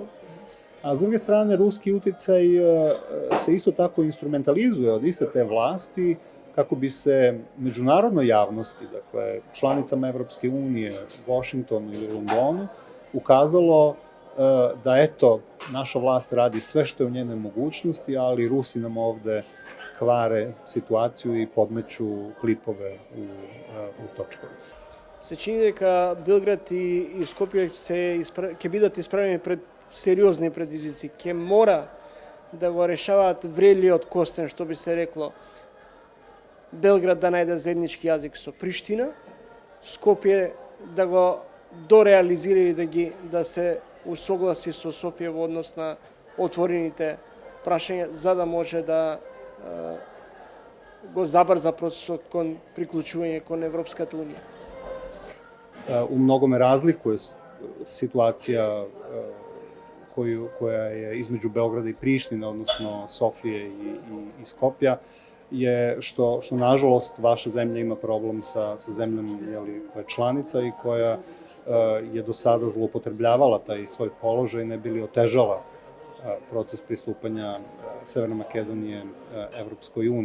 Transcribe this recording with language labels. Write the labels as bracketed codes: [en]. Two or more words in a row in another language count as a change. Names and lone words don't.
[sr] A s druge strane, ruski uticaj se isto tako instrumentalizuje od iste te vlasti kako bi se međunarodnoj javnosti, dakle članicama Evropske unije, Washingtonu ili Londonu, ukazalo da eto, naša vlast radi sve što je u njenoj mogućnosti, ali Rusi nam ovde kvare situaciju i podmeću klipove u točkovi. [mk] Се чини дека Белград и Скопје ќе бидат исправени пред сериозни предизвици. Ќе мора да го решаваат врелиот костен, што би се рекло. Белград да најде заеднички јазик со Приштина, Скопје да го дореализира и да се усогласи со Софија во однос на отворените прашања, за да може да го забрза процесот кон приклучување кон Европската унија. [sr] U mnogome razlikuje situacija koja je između Beograda i Prištine, odnosno Sofije i Skopja, je što nažalost vaša zemlja ima problem sa zemljom koja je članica i koja je do sada zloupotrebljavala taj svoj položaj, ne bi li otežala proces pristupanja Severne Makedonije Evropskoj uniji.